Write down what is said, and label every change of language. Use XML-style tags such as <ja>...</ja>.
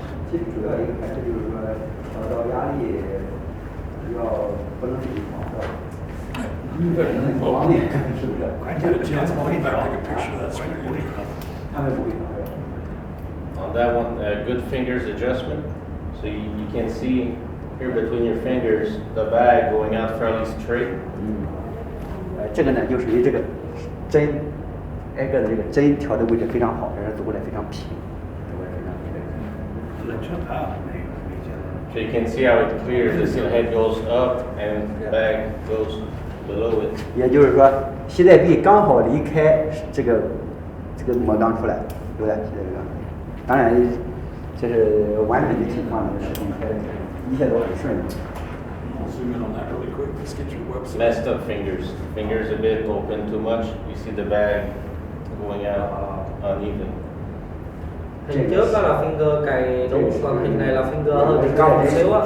<zh>其实主要一个还是就是说，调到压力要不能自己调的。方面是不是？关键的就是不会调，关键不会调。他们不会调。</zh> <en>On that one, good fingers adjustment. So you can see here between your fingers the bag going out fairly straight.</en> <zh>这个呢就属于这个针挨个的这个针调的位置非常好，让人走过来非常平，走过来非常平。冷却牌啊，没见到。</zh> <en>So you can see how it clears. The seal head goes up and the bag goes below it.</en> <zh>也就是说，系带臂刚好离开这个模钢出来，对不对？系带臂刚。当然，这是完美的情况呢，是一切都很顺利。</zh> <en>I'll zoom in on that really quick. Let's get your website. Messed up fingers. Fingers a bit open too much. You see the bag going out uneven.</en> <vi>Hình trước đó là finger cày đúng, còn hình này là finger hơi bị cong một xíu á.</vi>